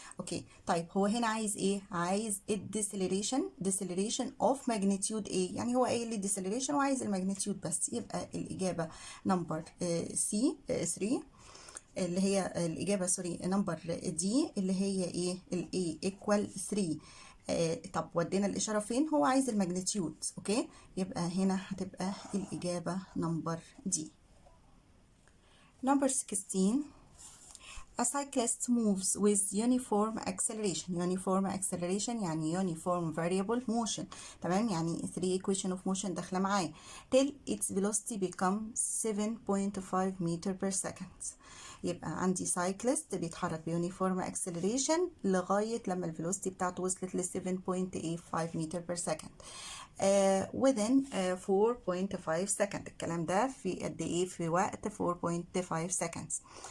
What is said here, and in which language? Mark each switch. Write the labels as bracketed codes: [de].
[ar] اوكي، طيب هو هنا عايز ايه؟ عايز الديسلريشن اوف ماجنتيود ايه؟ يعني هو قايل لي ديسلريشن وعايز الماجنتيود بس، يبقى الاجابه نمبر سي 3 اللي هي الإجابة، سوري، نمبر دي اللي هي إيه؟ ال A equal 3. طب ودينا الإشارة فين؟ هو عايز الماجنتيود، أوكي، يبقى هنا هتبقى الإجابة نمبر دي. نمبر 16. [en] A cyclist moves with uniform acceleration. Uniform acceleration [ar] يعني [en] uniform variable motion. [ar] تمام، يعني 3 equation of motion داخله معايا. [en] till its velocity becomes 7.5 meter per second. [ar] يبقى عندي cyclist بيتحرك بيونيفورم acceleration لغاية لما الفيلوسيتي بتاعته وصلت ل 7.85 meter per second. [en] within 4.5 second. [ar] الكلام ده في قد ايه؟ في وقت 4.5 seconds.